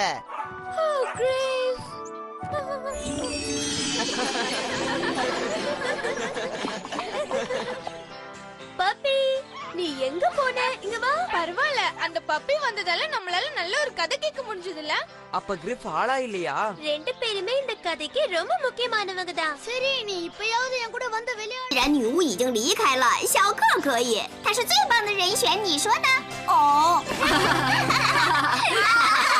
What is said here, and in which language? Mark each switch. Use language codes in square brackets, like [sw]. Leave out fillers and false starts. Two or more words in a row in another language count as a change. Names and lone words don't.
[ta] ஓ, கிரிஃப். பப்பி, நீ எங்க போன? இங்க வா. பரவாயில்ல, அந்த பப்பி வந்ததால நம்மளால நல்ல ஒரு கதை கேட்க முடிஞ்சதுல. அப்ப கிரிஃப் ஆளா இல்லையா? ரெண்டு பேருமே இந்த可ரொம்ப முக்கியமானவங்க தான். சரி, நீ இப்பயாவது என் கூட வந்து விளையாடு. [zh] 既然女巫已经离开了，小克可以，他是最棒的人选，你说呢？哦。